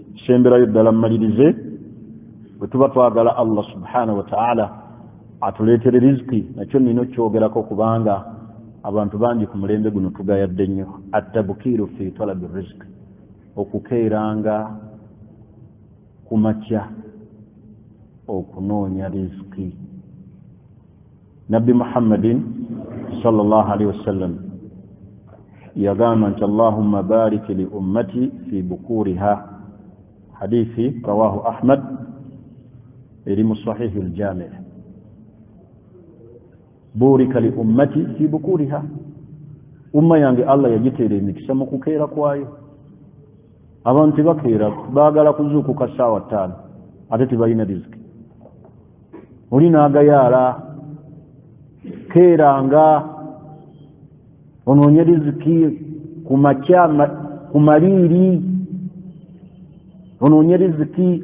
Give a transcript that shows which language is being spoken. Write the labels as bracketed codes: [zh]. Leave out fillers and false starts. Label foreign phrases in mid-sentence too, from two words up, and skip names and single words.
[lg] Kisemberayo ddala mmalirize, bwe tuba twagala [ar] الله سبحانه وتعالى [lg] atuleetere riziki, nakyo nina okyogerako kubanga abantu bangi ku mulembe guno tugayadde nnyo. [ar] التبكير في طلب الرزق, [lg] okukeeranga ku makya okunoonya riziki. Nabbi Muhammadin [ar] صلى الله عليه وسلم [lg] yagamba nti [ar] اللهم بارك لأمتي في بكورها, [lg] hadithi [ar] رواه أحمد [lg] eri mu [ar] صحيح الجامع'. بورك لأمتي في بكورها, [lg] umma yange Allah yagiteera emikisa mu kukeera kwayo. Abantu bakeera baagala kuzuukuka ssaawa 5 ate tebalina riziki. Oli n'agayaala, keeranga onoonye riziki ku makya ku maliiri, onoonye riziki.